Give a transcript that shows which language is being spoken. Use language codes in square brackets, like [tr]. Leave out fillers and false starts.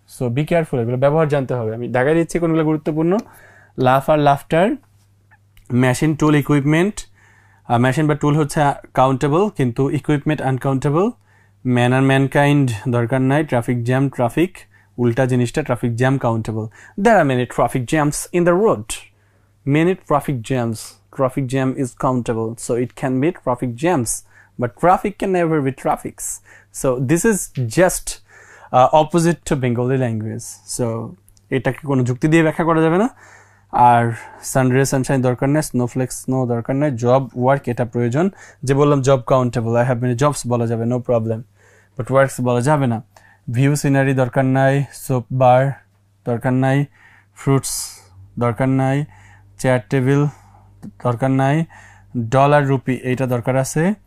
[en] so be careful, [bn] এগুলো ব্যবহার জানতে হবে। আমি দেখাই দিচ্ছি কোনগুলো গুরুত্বপূর্ণ। লাফ আর লাফটার, মেশিন, টুল, ইকুইপমেন্ট। মেশিন বা টুল হচ্ছে কাউন্টেবল কিন্তু ইকুইপমেন্ট আনকাউন্টেবল। ম্যান আর ম্যানকাইন্ড দরকার নাই। ট্রাফিক জ্যাম, ট্রাফিক উল্টা জিনিসটা, traffic jam countable. [en] There are many traffic jams in the road, many traffic jams, traffic jam is countable, so it can be traffic jams, but traffic can never be traffics. So this is just opposite to Bengali language. [bn] So এটাকে কোনো যুক্তি দিয়ে ব্যাখ্যা করা যাবে না। আর সানরে Sunshine দরকার নেই, স্নোফ্লেক্স স্নো দরকার নেই। জব ওয়ার্ক এটা প্রয়োজন, যে বললাম job countable, [en] I have many jobs [bn] বলা যাবে, নো প্রবলেম, বাট ওয়ার্কস বলা যাবে না। ভিউ সিনারি দরকার নাই, সোপ বার দরকার নাই, ফ্রুটস দরকার নাই, চেয়ার টেবিল দরকার নাই, ডলার রুপি এইটা দরকার আছে।